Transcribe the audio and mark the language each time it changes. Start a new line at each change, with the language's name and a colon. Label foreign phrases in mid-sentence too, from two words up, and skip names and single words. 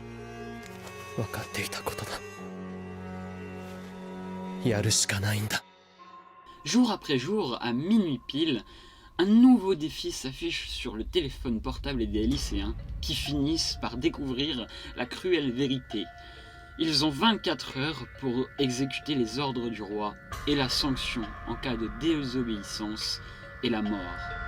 Japanese: 分かっていたことだ。やるしかないんだ。
French: Jour après jour, à minuit pile, un nouveau défi s'affiche sur le téléphone portable des lycéens qui finissent par découvrir la cruelle vérité. Ils ont 24 heures pour exécuter les ordres du roi et la sanction en cas de désobéissance est la mort.